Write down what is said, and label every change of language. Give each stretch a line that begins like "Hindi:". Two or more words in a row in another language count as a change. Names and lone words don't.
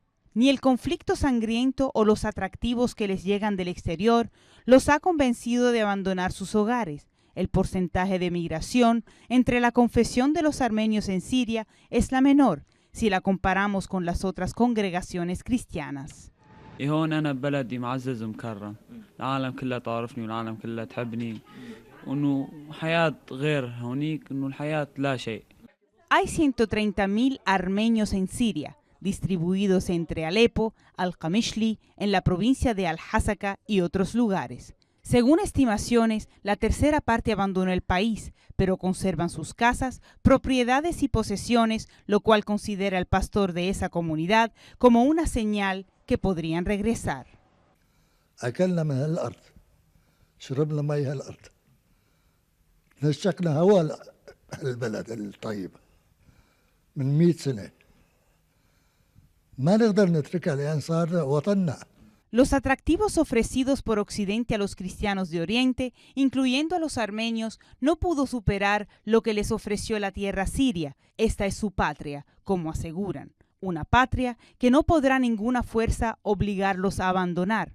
Spanish: Ni el conflicto sangriento o los atractivos que les llegan del exterior los ha convencido de abandonar sus hogares. El porcentaje de migración entre la confesión de los armenios en Siria es la menor si la comparamos con las otras congregaciones cristianas.
Arabic: هون أنا ببلدي معزز ومكرم، العالم كلها تعرفني والعالم كلها تحبني، وإنه حياة غير هونيك، إنه الحياة لا شيء.
Spanish: Hay 130.000 armenios en Siria, distribuidos entre Alepo, Al-Qamishli, en la provincia de Al-Hasaka y otros lugares. Según estimaciones, la tercera parte abandonó el país, pero conservan sus casas, propiedades y posesiones, lo cual considera el pastor de esa comunidad como una señal que podrían regresar.
Arabic: أكلنا من هالأرض، شربنا مي هالأرض، نشقنا هواء البلد الطيب من 100 سنة، ما نقدر نتركها لأن صار وطننا.
Spanish: Los atractivos ofrecidos por Occidente a los cristianos de Oriente, incluyendo a los armenios, no pudo superar lo que les ofreció la tierra siria. Esta es su patria, como aseguran. Una patria que no podrá ninguna fuerza obligarlos a abandonar.